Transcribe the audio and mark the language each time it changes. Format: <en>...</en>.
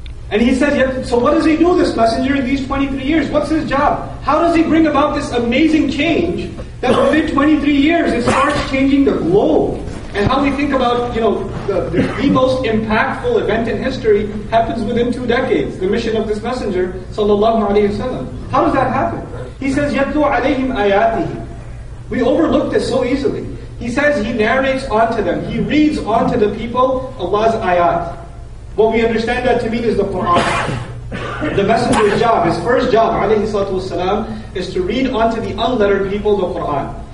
<en>And He said, so what does He do, this messenger, in these 23 years? What's His job? How does He bring about this amazing change that within 23 years it starts changing the globe? And how we think about, the most impactful event in history happens within 2 decades, the mission of this messenger, sallallahu alayhi wasallam. How does that happen?</en> <ar>He says, يَتْلُو عَلَيْهِمْ آيَاتِهِ.</ar> <en>We overlook this so easily. He says He narrates onto them, He reads onto the people Allah's ayat. What we understand that to mean is the Quran. The messenger's job, his first job, alayhi salatu wasalam, is to read onto the unlettered people the Quran.</en>